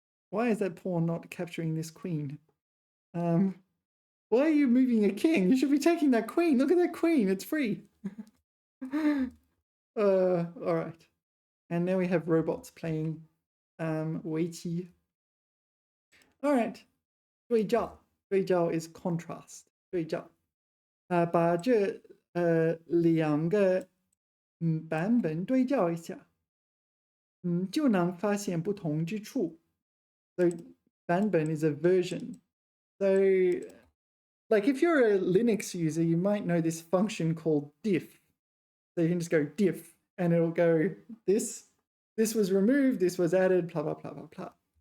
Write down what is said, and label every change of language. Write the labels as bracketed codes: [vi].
[en] Why is that pawn not capturing this queen? Why are you moving a king? You should be taking that queen. Look at that queen. It's free. All right. And now we have robots playing 围棋. All right. [zh] 对照，对照 [en] is contrast， [zh] 对照。把这两个版本对照一下，就能发现不同之处。 [en] So 版本 is a version. So like if you're a Linux user, you might know this function called diff. So you can just go diff and it'll go this was removed, this was added, blah, blah, blah, blah, blah.